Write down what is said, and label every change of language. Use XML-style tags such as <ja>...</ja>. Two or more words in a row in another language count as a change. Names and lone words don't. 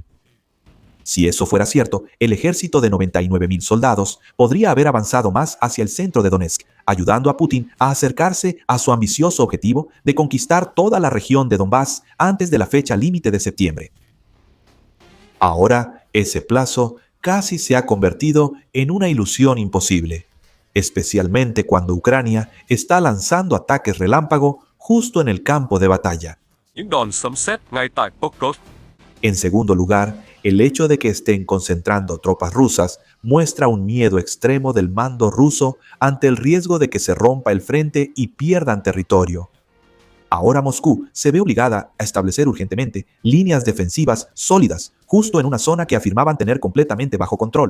<es>Si eso fuera cierto, el ejército de 99.000 soldados podría haber avanzado más hacia el centro de Donetsk, ayudando a Putin a acercarse a su ambicioso objetivo de conquistar toda la región de Donbass antes de la fecha límite de septiembre. Ahora, ese plazo casi se ha convertido en una ilusión imposible, especialmente cuando Ucrania está lanzando ataques relámpago justo en el campo de batalla.</es> <vi>Những đòn sấm sét ngay tại Pokrovsk.</vi> <es>En segundo lugar, el hecho de que estén concentrando tropas rusas muestra un miedo extremo del mando ruso ante el riesgo de que se rompa el frente y pierdan territorio. Ahora Moscú se ve obligada a establecer urgentemente líneas defensivas sólidas justo en una zona que afirmaban tener completamente bajo control.</es>